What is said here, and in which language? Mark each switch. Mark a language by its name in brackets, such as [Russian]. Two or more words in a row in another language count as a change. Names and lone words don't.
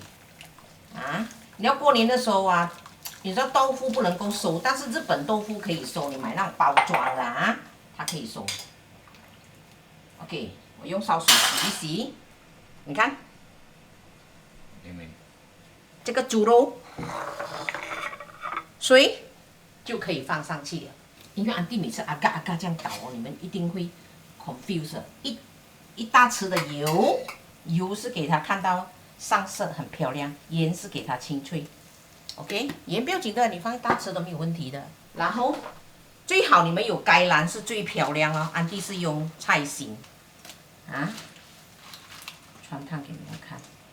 [Chinese] 啊，你要過年的時候啊，你說豆腐不能夠收，但是日本豆腐可以收，你買那種包裝的啊，它可以收。OK， 我用燒水洗一洗，你看。這個豬肉水就可以放上去了，因為安迪每次阿嘎這樣搞哦，你們一定會 confuse。一大匙的油，油是給它看到上色很漂亮，鹽是給它清脆。OK， 鹽不要緊的，你放一大匙都沒有問題的。然後最好你們有芥蘭是最漂亮哦，安迪是用菜心啊，汆燙給你們看。